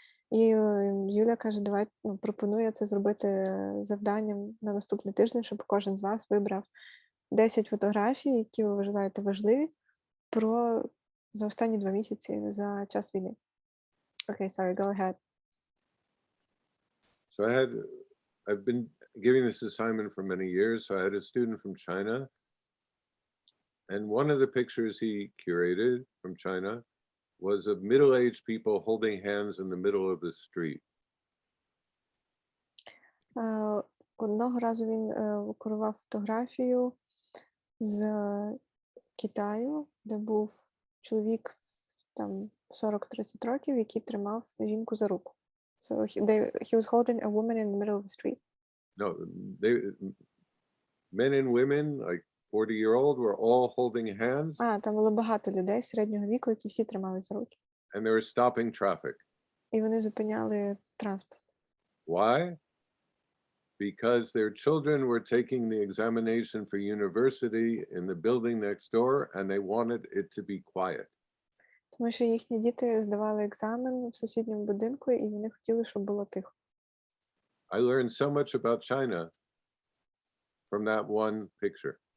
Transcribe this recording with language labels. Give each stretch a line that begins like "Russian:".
Ukrainian: І Юля каже, давай, пропонує це зробити завданням на наступний тиждень, щоб кожен з вас вибрав 10 фотографій, які ви вважаєте важливі, за останні 2 місяці, за час війни.
English: Okay, sorry, go ahead. So I've been giving this assignment for many years. So I had a student from China, and one of the pictures he curated from China was of middle-aged people holding hands in the middle of the street.
Ukrainian: Одного разу він курував фотографію з Китаю, де був чоловік там 40-30 років, який тримав жінку за руку.
English: So he was holding a woman in the middle of the street. No, men and women, like 40-year-old, were all holding hands.
Ukrainian: Там було багато людей середнього віку, які всі тримали за руки.
English: And they were stopping traffic.
Ukrainian: І вони зупиняли транспорт.
English: Why? Because their children were taking the examination for university in the building next door, and they wanted it to be quiet.
Ukrainian: Тому що їхні діти здавали екзамен в сусідньому будинку, і вони хотіли, щоб було тихо.
English: I learned so much about China from that one picture.